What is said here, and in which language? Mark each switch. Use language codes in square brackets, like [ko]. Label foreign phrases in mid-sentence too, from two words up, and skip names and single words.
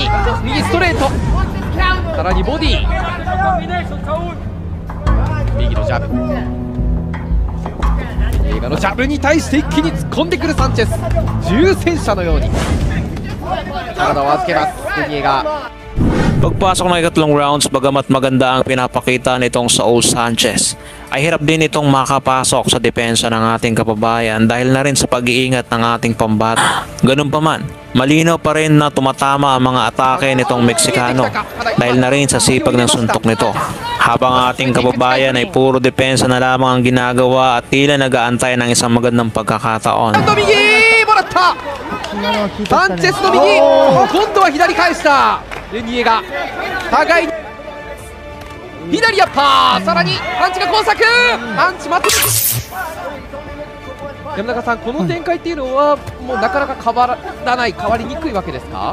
[ja] 右ストレート、さらにボディ、右のジャブ、映画のジャブに対して一気に突っ込んでくるサンチェス。重戦車のように体を預けますデニエガ。 [tl] Pagpasok ng ikatlong rounds, bagamat maganda ang pinapakita nitong Saul Sanchez, ay hirap din itong makapasok sa depensa ng ating kababayan dahil na rin sa pag-iingat ng ating pambato. Ganun pa man, malinaw pa rin na tumatama ang mga atake nitong Meksikano dahil na rin sa sipag ng suntok nito. Habang ang ating kababayan ay puro depensa na lamang ang ginagawa at tila nag-aantay ng isang magandang pagkakataon. [ja] サンチェスの右、今度は左返したデニエガ。互いに左アッパー、さらにパンチが交錯、パンチまとめ。山中さん、この展開っていうのはもうなかなか変わらない、変わりにくいわけですか。